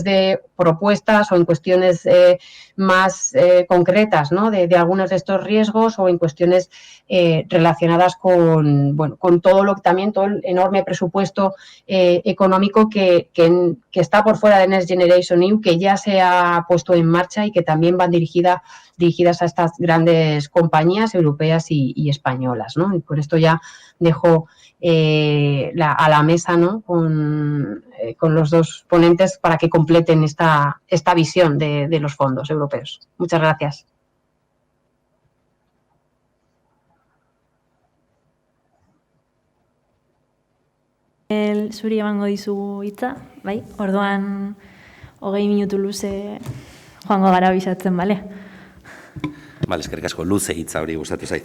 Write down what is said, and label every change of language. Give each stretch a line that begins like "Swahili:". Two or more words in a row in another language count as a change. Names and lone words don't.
Spanish: de propuestas o en cuestiones más concretas, ¿no?, de algunos de estos riesgos, o en cuestiones relacionadas con todo el enorme presupuesto económico que está por fuera de Next Generation EU, que ya se ha puesto en marcha y que también van dirigidas a estas grandes compañías europeas y españolas, ¿no? Y por esto ya dejo a la mesa, ¿no?, con los dos ponentes para que completen esta visión de los fondos europeos. Muchas gracias.
Basque: Zuri emango dizugu hitza, bai? Orduan 20 minutu luze joango gara bisatzen, bale? Bale, eskerrik asko, luze hitza hori gustatu zait.